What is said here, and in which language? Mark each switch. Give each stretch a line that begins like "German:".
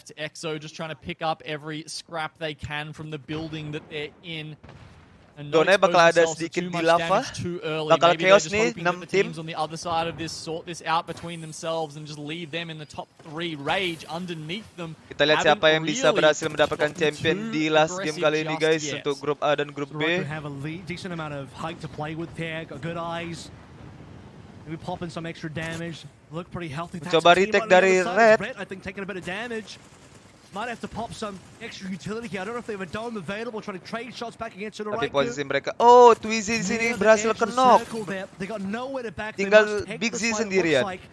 English: EXO just trying to pick up every scrap they can from the building that they're in.
Indonesian: Zonanya bakal ada sedikit di lava. Bakal chaos nih 6 tim.
English: On the other side of this, sort this out between themselves and just leave them in the top 3. Rage underneath them.
Indonesian: Kita lihat siapa yang bisa berhasil mendapatkan champion di last game kali ini guys untuk grup A dan grup B.
English: have a decent amount of height to play with there. Got good eyes. Maybe popping some extra damage. Look pretty healthy.
Indonesian: Coba retake dari Red.
English: I think taking a bit of damage. Might have to pop some extra utility here. I don't know if they have a dome available, trying to trade shots back against
Indonesian: Tapi posisi mereka, oh Twizy di sini berhasil kenok. Tinggal Big Z sendirian.